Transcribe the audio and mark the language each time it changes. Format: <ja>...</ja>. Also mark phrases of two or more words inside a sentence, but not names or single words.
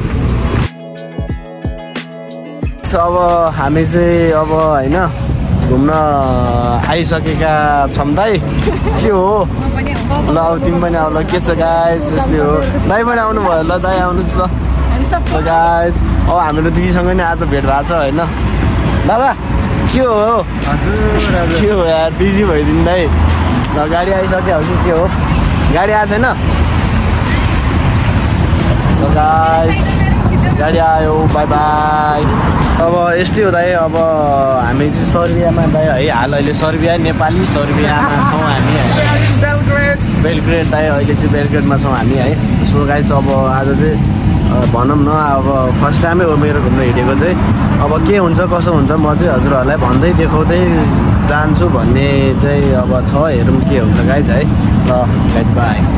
<ne>अब हामी चाहिँ अब हैन घुम्न आइसकेका छौँ दाइ के हो ल अब तिमी पनि आऊ ल के छ गाइज यस्तै हो। दाइ पनि आउनु भयो ल दाइ आउनुहोस् ल गाइज। अब हाम्रो दिदीसँग नि आज भेट भएको छ हैन। दादा के हो के हो यार बिजी भइदिनु है ल गाडी आइसक्यो कि के हो गाडी आएको छैन गाइस गाडी आयो</ne> <en>bye bye</en> <ne>अब यस्तै हो दाइ अब हामी चाहिँ सर्बियामा दाइ है हाल अहिले सर्बिया नेपाली सर्बियामा छौँ हामी बेलग्रेड दाइ अहिले चाहिँ बेलग्रेडमा छौँ हामी है</ne> <en>so guys</en> <ne>अब आज चाहिँ भनौँ न अब</ne> <en>first time</en> <ne>हो मेरो घुम्न हिँडेको चाहिँ अब के हुन्छ कसो हुन्छ म चाहिँ हजुरहरूलाई भन्दै देखाउँदै जान्छु भन्ने चाहिँ अब छ हेरौँ के हुन्छ गाइस है ल गाइस बाई</ne>